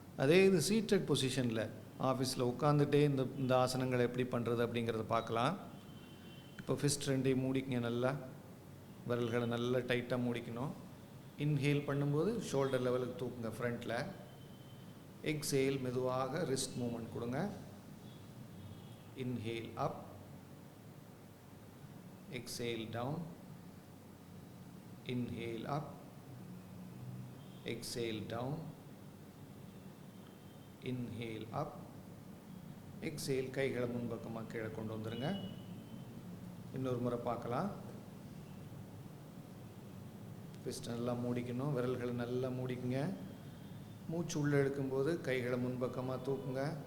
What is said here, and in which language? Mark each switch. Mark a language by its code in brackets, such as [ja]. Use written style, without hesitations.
[ta] அதே இது சீட்டட் பொசிஷனில் ஆஃபீஸில் உட்காந்துட்டே இந்த ஆசனங்களை எப்படி பண்ணுறது அப்படிங்கிறத பார்க்கலாம். இப்போ ஃபிஸ்ட் ரெண்டையும் மூடிக்கங்க, நல்லா விரல்களை நல்லா டைட்டாக மூடிக்கணும். இன்ஹேல் பண்ணும்போது ஷோல்டர் லெவலுக்கு தூக்குங்க ஃப்ரண்ட்டில். எக்ஸேல் மெதுவாக ரிஸ்ட் மூமெண்ட் கொடுங்க. [en] Inhale up, exhale down, inhale up, exhale down, inhale up, exhale. [ta] கைகளை முன்பக்கமாக கீழே கொண்டு வந்துருங்க. இன்னொரு முறை பார்க்கலாம். ஃபிஸ்ட் நல்லா மூடிக்கணும், விரல்களை நல்லா மூடிக்குங்க. மூச்சு உள்ளே இழுக்கும்போது கைகளை முன்பக்கமாக தூக்குங்க.